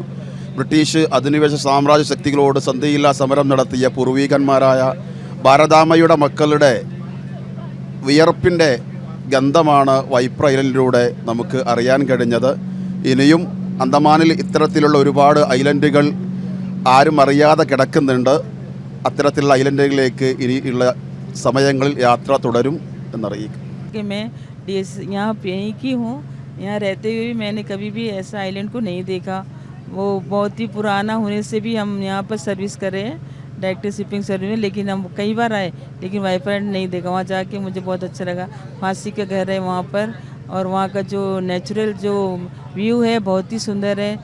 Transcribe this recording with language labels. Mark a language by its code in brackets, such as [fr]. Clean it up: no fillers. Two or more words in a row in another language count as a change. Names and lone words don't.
[ml] ബ്രിട്ടീഷ് അധിനിവേശ സാമ്രാജ്യ ശക്തികളോട് സന്ധിയില്ലാ സമരം നടത്തിയ പൂർവീകന്മാരായ ഭാരതാമ്മയുടെ മക്കളുടെ വിയർപ്പിൻ്റെ ഗന്ധമാണ് വൈപ്പർ ഐലൻഡിലൂടെ നമുക്ക് അറിയാൻ കഴിഞ്ഞത്. ഇനിയും അന്തമാനിൽ ഇത്തരത്തിലുള്ള ഒരുപാട് ഐലൻഡുകൾ ആരും അറിയാതെ കിടക്കുന്നുണ്ട്. അത്തരത്തിലുള്ള ഐലൻഡുകളിലേക്ക് ഇനിയുള്ള സമയങ്ങളിൽ യാത്ര തുടരും എന്നറിയിക്കും. [hi] कि मैं यहाँ पे ही की हूँ, यहाँ रहते हुए भी मैंने कभी भी ऐसा आइलैंड को नहीं देखा। वो बहुत ही पुराना होने से भी हम यहाँ पर सर्विस कर रहे हैं, [en] direct shipping service [hi] में, लेकिन हम कई बार आए लेकिन वाइपर आइलैंड नहीं देखा। वहाँ जाके मुझे बहुत अच्छा लगा। फांसी का घर है वहाँ पर और वहाँ का जो नेचुरल जो व्यू है बहुत ही सुंदर है।